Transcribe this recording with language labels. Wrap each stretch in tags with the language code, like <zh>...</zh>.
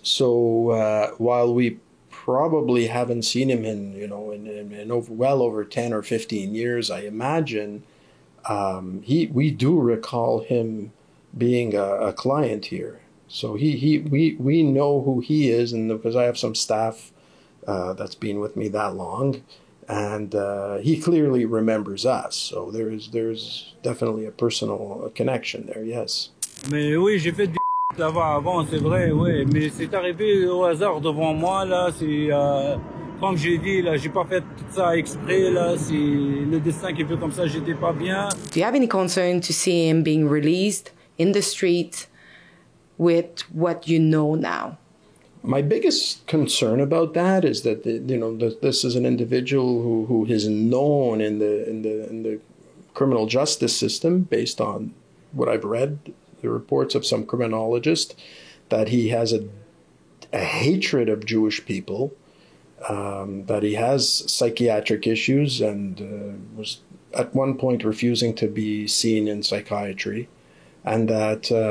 <en>So while we probably haven't seen him in well over 10 or 15 years, I imagine we do recall him being a client here. So we know who he is, and because I have some staff that's been with me that long, and he clearly remembers us. So there's definitely a personal connection there. Yes.</en> <fr>Mais oui, j'ai fait des avant, c'est vrai, oui, mais c'est arrivé au hasard devant moi là. C'est comme j'ai dit là, j'ai pas fait tout ça exprès là. C'est le destin qui fait comme ça. J'étais pas bien.</fr> <en>Do you have any concern to see him being released in the street with what you know now? My biggest concern about that is that this is an individual who is known in the criminal justice system, based on what I've read, the reports of some criminologists, that he has a hatred of Jewish people, that he has psychiatric issues, and was at one point refusing to be seen in psychiatry, and that</en>